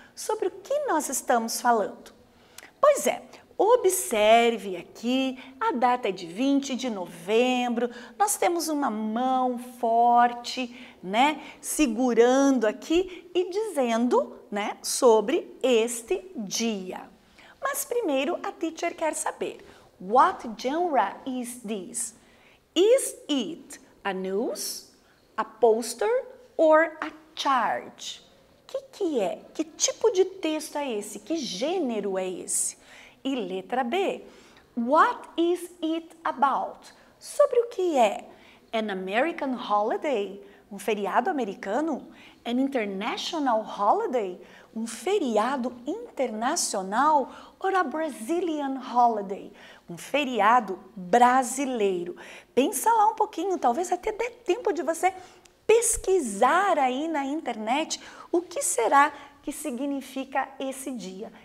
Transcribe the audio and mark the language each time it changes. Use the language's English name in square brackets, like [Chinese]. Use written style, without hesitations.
[Portuguese] Sobre o que nós estamos falando? Pois é, observe aqui, a data é de 20 de novembro, nós temos uma mão forte, né, segurando aqui e dizendo, né, sobre este dia. Mas primeiro a teacher quer saber, [English] what genre is this? Is it a news, a poster or a chart? [Portuguese] Que é? Que tipo de texto é esse? Que gênero é esse? E letra B, [English] what is it about? [Portuguese] Sobre o que é? [English] An American holiday, [Portuguese] um feriado americano? [English] An international holiday, [Portuguese] um feriado internacional? [English] Or a Brazilian holiday, [Portuguese] um feriado brasileiro? Pensa lá um pouquinho, talvez até dê tempo de você pesquisar aí na internet o que será que significa esse dia.